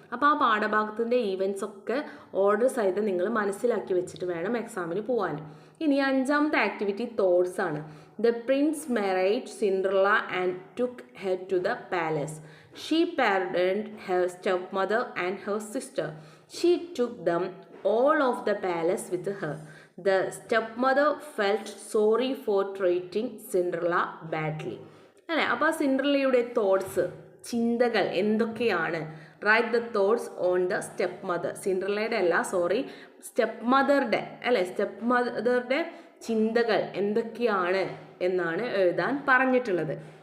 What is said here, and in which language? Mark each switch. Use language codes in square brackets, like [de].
[ml] അപ്പോൾ ആ പാഠഭാഗത്തിൻ്റെ ഈവൻറ്റ്സ് ഒക്കെ ഓർഡർ സഹിതം നിങ്ങൾ മനസ്സിലാക്കി വെച്ചിട്ട് വേണം എക്സാമിന് പോകാൻ. ഇനി അഞ്ചാമത്തെ ആക്ടിവിറ്റി തോട്ട്സ് ആണ്. [en] The prince marriage Cinderella and took her to the palace. She pardoned her stepmother and her sister. She took them all of the palace with her. The stepmother felt sorry for treating Cinderella badly. [ml] അല്ലേ, അപ്പോൾ സിൻഡ്രല്ലയുടെ thoughts, ചിന്തകൾ എന്തൊക്കെയാണ്? [en] Write the thoughts on the stepmother. [ml] സിൻഡ്രല്ലയുടെ അല്ല, sorry, step മദറുടെ അല്ലേ, step മദറുടെ ചിന്തകൾ എന്തൊക്കെയാണ് എന്നാണ് എഴുതാൻ പറഞ്ഞിട്ടുള്ളത്.